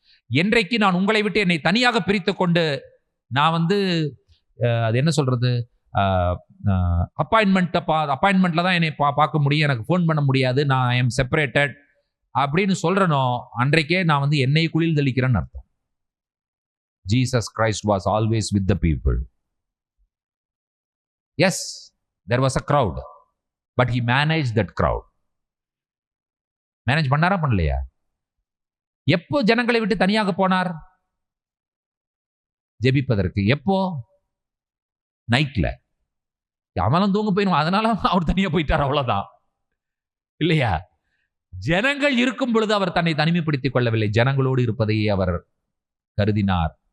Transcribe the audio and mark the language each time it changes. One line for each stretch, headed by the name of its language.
Tamil: என்றைக்கு நான் உங்களை விட்டு என்னை தனியாக பிரித்து கொண்டு நான் வந்து அது என்ன சொல்றது, அப்பாயின்மெண்ட்ல தான் என்னை பார்க்க முடியும், எனக்கு ஃபோன் பண்ண முடியாது, நான்
English: I am separated
Tamil: அப்படின்னு சொல்றனோ அன்றைக்கே நான் வந்து என்னை குளில் தெளிக்கிறேன்னு அர்த்தம்.
English: Jesus Christ was always with the people.
Tamil: S,
English: there was a crowd, but he managed that crowd.
Tamil: Manage பண்ணாரா பண்ணலையா? எப்போ ஜனங்களை விட்டு தனியாக போனார் ஜெபிப்பதற்கு? எப்போ? நைட்ல. அவனும் தூங்க போயிடும், அதனால அவர் தனியா போயிட்டார், அவ்வளவுதான் இல்லையா? ஜனங்கள் இருக்கும் பொழுது அவர் தன்னை தனிமைப்படுத்திக் கொள்ளவில்லை, ஜனங்களோடு இருப்பதையே அவர் கருதினார்.